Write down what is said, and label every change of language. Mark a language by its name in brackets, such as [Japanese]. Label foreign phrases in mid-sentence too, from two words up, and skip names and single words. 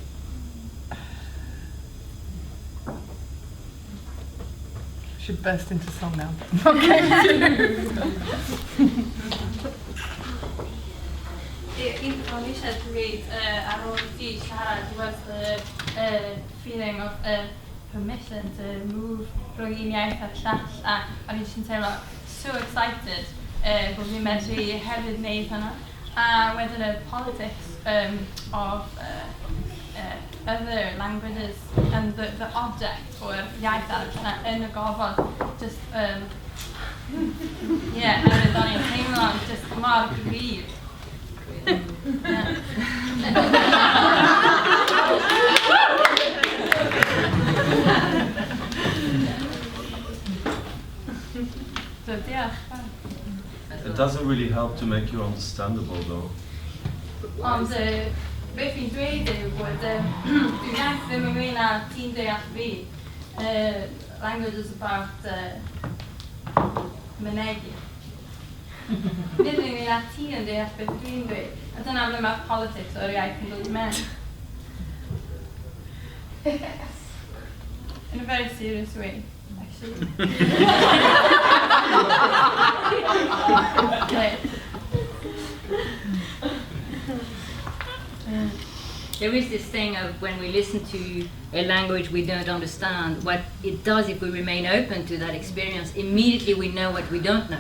[English] Should burst into song now. Okay. In relation to it, Aroti Shahad was the feeling of permission to move from [Welsh] Iaith at llall, a fi'n teimlo [English] so excited [Welsh] bod fi'n medru hefyd wneud hynna. A wedyn y [English] politics of other languages and the object [Welsh] o'r iaith arall yn y gofod, just, oherwydd o'n i'n teimlo just mor gryf. So, diolch. [English] It doesn't really help to make you understandable, though. [Welsh] Ond beth fi'n dweud yw bod dwi'n iaith ddim yn gwneud na ti'n deall fi. [English] Language is about mynegu. [Welsh] Nid yn gwneud na ti yn deall beth dwi'n dweud. A dyna ble mae politics o'r iaith yn dod i mewn. [English] In a very serious way, actually. There is this thing of when we listen to a language we don't understand, what it does if we remain open to that experience, immediately we know what we don't know.